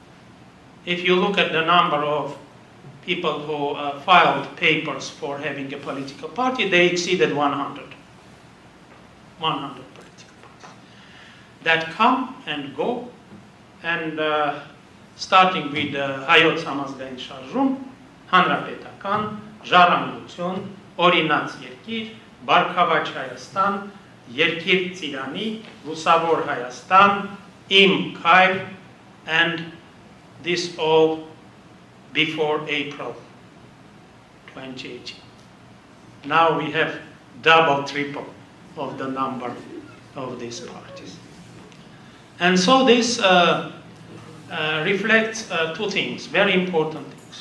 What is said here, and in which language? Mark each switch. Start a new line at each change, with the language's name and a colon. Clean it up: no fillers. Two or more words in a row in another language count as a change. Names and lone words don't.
English: If you look at the number of people who filed papers for having a political party, they exceeded 100. 100 political parties that come and go, and starting with Հայոց համազգային շարժում, Հանրապետական, Ժառանգություն, Օրինաց երկիր, Բարգավաճ Հայաստան, Երկիր Ծիրանի, Լուսավոր Հայաստան, Իմ Քայլ, and this all before April 2018. Now we have double, triple of the number of these parties. And so this reflects two things, very important things.